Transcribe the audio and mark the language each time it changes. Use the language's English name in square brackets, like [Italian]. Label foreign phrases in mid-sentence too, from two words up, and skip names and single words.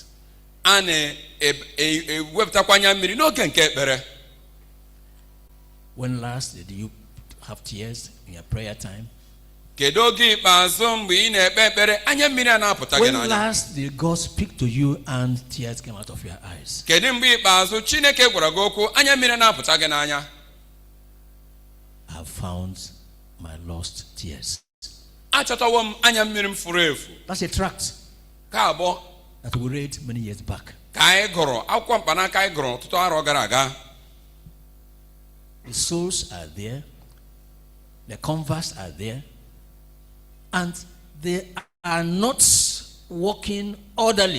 [Igbo] A na-ewepụtakwa anya mmiri n'oge nke ekpere. [English] When last did you have tears in your prayer time? [Igbo] Kedu oge ikpeazụ mgbe ị na-ekpe ekpere anya mmiri a na-apụta gị n'anya? [English] When last did God speak to you and tears came out of your eyes? [Igbo] Kedu mgbe ikpeazụ Chineke gwara gị okwu anya mmiri na-apụta gị n'anya? [English] I have found my lost tears. That's a tract that we read many years back. The souls are there, the converts are there, and they are not walking orderly.